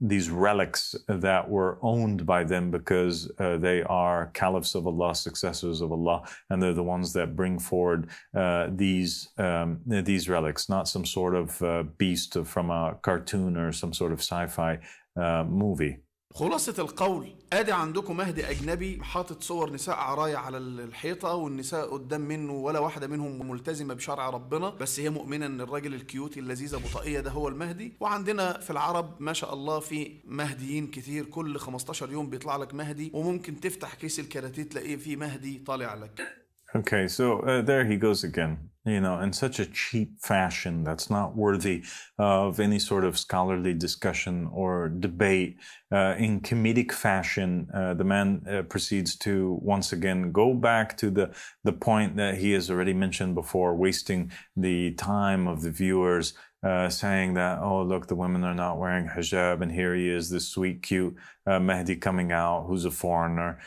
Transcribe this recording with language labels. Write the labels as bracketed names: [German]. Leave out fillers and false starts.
[English] relics that were owned by them because they are caliphs of Allah, successors of Allah, and they're the ones that bring forward these relics, not some sort of beast from a cartoon or some sort of sci-fi movie. [Arabic] خلاصة القول، ادي عندكم مهدي اجنبي حاطط صور نساء عرايا على الحيطة، والنساء قدام منه ولا واحدة منهم ملتزمة بشرع ربنا، بس هي مؤمنة ان الراجل الكيوتي اللذيذ ابو طاقية ده هو المهدي. وعندنا في العرب ما شاء الله في مهديين كتير، كل 15 يوم بيطلع لك مهدي، وممكن تفتح كيس الكراتيه تلاقيه فيه مهدي طالع لك. [English] Okay, so there he goes again, in such a cheap fashion that's not worthy of any sort of scholarly discussion or debate. In comedic fashion, the man proceeds to once again go back to the point that he has already mentioned before, wasting the time of the viewers, saying that, oh, look, the women are not wearing hijab, and here he is, this sweet, cute Mahdi coming out who's a foreigner.